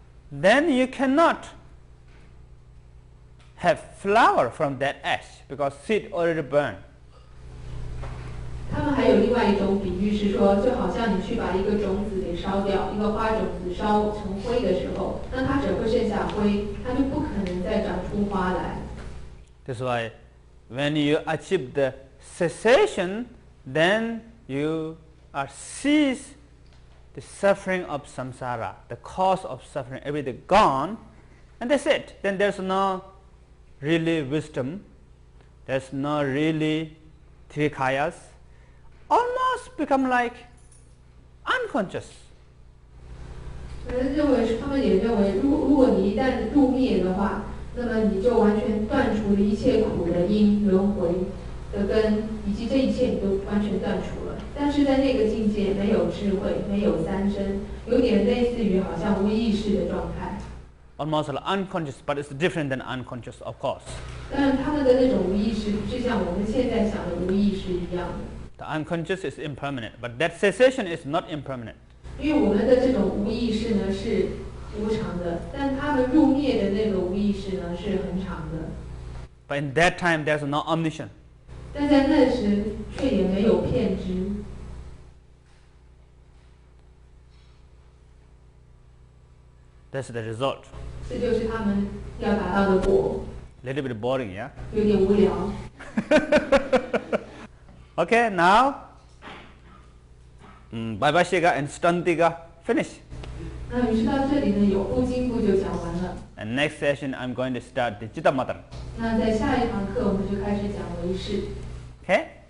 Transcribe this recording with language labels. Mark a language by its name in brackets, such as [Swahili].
[English] Then you cannot have flower from that ash because seed already burned. [Chinese] 他们还有另外一种比喻是说，就好像你去把一个种子给烧掉，一个花种子烧成灰的时候，那它只会剩下灰，它就不可能再长出花来。 [English] That's why when you achieve the cessation, then you are cease the suffering of samsara, the cause of suffering, everything gone, and that's it. Then there's no really wisdom, there's no really three kayas, almost become like unconscious. [Chinese] 他们也认为，如果你一旦入灭的话，那么你就完全断除了一切苦的因、轮回的根，以及这一切你都完全断除了。但是在那个境界，没有智慧，没有三身，有点类似于好像无意识的状态。 [English] Almost like unconscious, but it's different than unconscious, of course. [Chinese] 但是他们的那种无意识，不是像我们现在想的无意识一样的。 [English] The unconscious is impermanent, but that cessation is not impermanent. [Chinese] 因为我们的这种无意识呢是无常的，但他们入灭的那个无意识呢是很长的。 [English] But in that time, there's no omniscience. [Chinese] 但在那时却也没有骗知。 [English] That's the result. [Chinese] 这就是他们要达到的果。 [English] Little bit boring, yeah? [Chinese] 有点无聊。 [English] Okay, now, Baba Shiga and Stantiga finish. [Chinese] 那于是到这里呢，有部经部就讲完了。 [English] And next session, I'm going to start the Chittamattana. [Chinese] 那在下一堂课，我们就开始讲唯识。 [English] Okay?